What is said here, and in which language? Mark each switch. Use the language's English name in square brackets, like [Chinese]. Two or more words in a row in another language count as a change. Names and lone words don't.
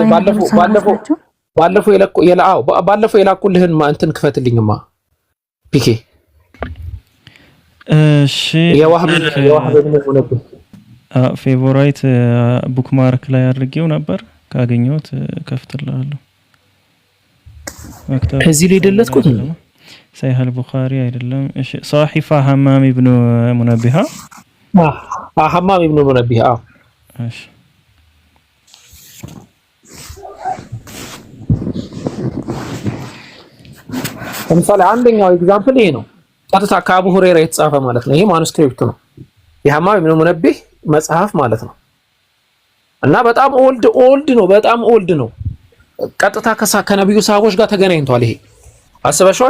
[Amharic] ባለፈው የላኩልህን እንትን ክፈትልኝማ ፒኬ። እሺ የዋህብ ፌቮራይት ቡክማርክ ላይ አድርጌው ነበር። ካገኘሁት ከፍትልሃለሁ። እዚህ ላይ ደለትኩት صحيح البخاري አይደለም። እሺ صحيفة حمام ابن منبه حمام ابن منبه እሺ ለምሳሌ አንደኛው ኤግዛምፕል ይሄ ነው። ቀጥታ ከአቡ ሁረይራ የተጻፈ ማለት ነው። ይሄ ማኑስክሪፕት ነው የሐማም ኢብኑ ሙነቢህ መጽሐፍ ማለት ነው። እና በጣም ኦልድ ነው፣ በጣም ኦልድ ነው። ቀጥታ ከነብዩ ሰሃቦች ጋር ተገናኝቷል። ይሄ አስበሽዋል?